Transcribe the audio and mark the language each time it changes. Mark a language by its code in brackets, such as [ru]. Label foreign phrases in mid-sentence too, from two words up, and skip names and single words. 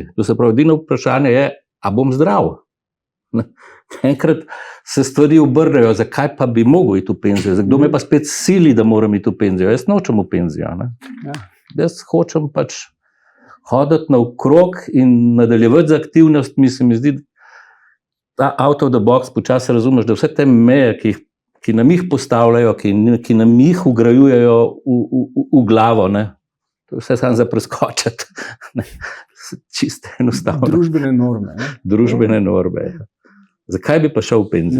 [sl] To se pravi, edino vprašanje je, a bom zdrav? Enkrat se stvari obrnejo, zakaj pa bi mogel iti v penzijo? Kdo me pa spet sili, da moram iti v penzijo? Jaz nočem v penzijo. Ne? Ja. Jaz hočem pač hoditi naokrog in nadaljevati z aktivnostmi. Se mi zdi, ta [en] out of the box [sl] počasi razumeš, da vse te meje, ki jih ki nam jih postavljajo, ki nam jih ugrajujejo v glavo. Ne? To je vse samo za preskočiti. Čisto enostavno. Družbene norme. Ne? Družbene norme. Zakaj bi pa šel v penzijo?